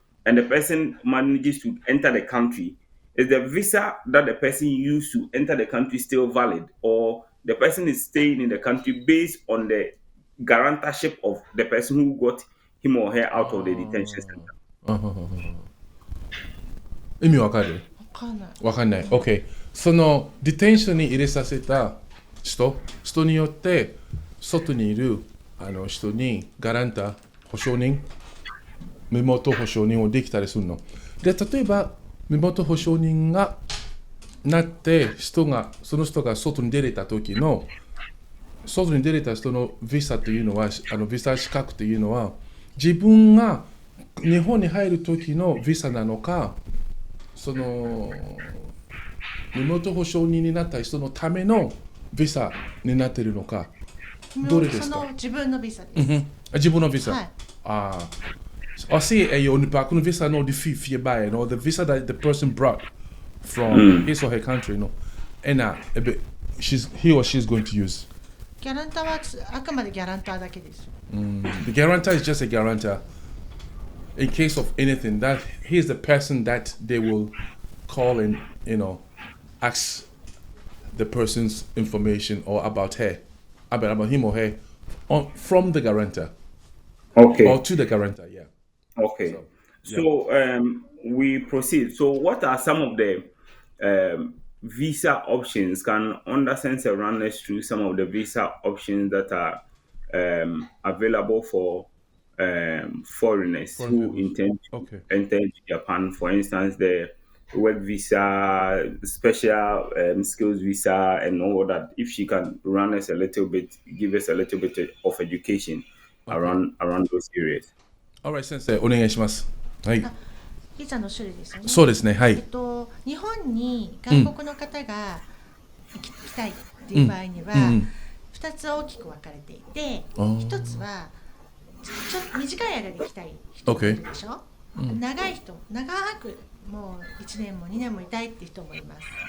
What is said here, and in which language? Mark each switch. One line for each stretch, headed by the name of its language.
English: and the person manages to enter the country, is the visa that the person used to enter the country still valid, or the person is staying in the country based on the guarantorship of the person who got him or her out of the detention center?
Japanese: 意味わかる？わかんない。わかんない。OK。そのディテンションに入れさせた人によって外にいる人にガランタ保証人、身元保証人をできたりするの。で、例えば身元保証人がなってその人が外に出れた時の外に出れた人のビザというのはビザ資格というのは自分が日本に入る時のビザなのか、その身元保証人になった人のためのビザになっているのか、どれですか？その自分のビザです。自分のビザ。はい。
Akan: Ɔse ɛyɛ onipa ko no visa na ɔde fie baeɛ no,
English: the visa that the person brought from his or her country no,
Akan: ɛna
English: he or she is going to use.
Japanese: ギャランターはあくまでギャランターだけです。
English: The guarantor is just a guarantor. In case of anything, that he is the person that they will call and ask the person's information or about him or her from the guarantor. Okay. Or to the guarantor, yeah. Okay. So we proceed. So what are some of the visa options. Can Onda Sensei run us through some of the visa options that are available for foreigners Foreign who peoples. intend to Okay. enter into Japan? For instance, the work visa, special skills visa, and all that. If she can run us a little bit, give us a little bit of education Okay. around those areas. Alright, Sensei,
Japanese: お願いします。はい。ビザの種類ですよね。そうですね。はい。日本に外国の方が来たいっていう場合には、2つ大きく分かれていて、1つは短い間に来たい人がいるでしょ、長い人、長くもう1年も2年もいたいって人もいます。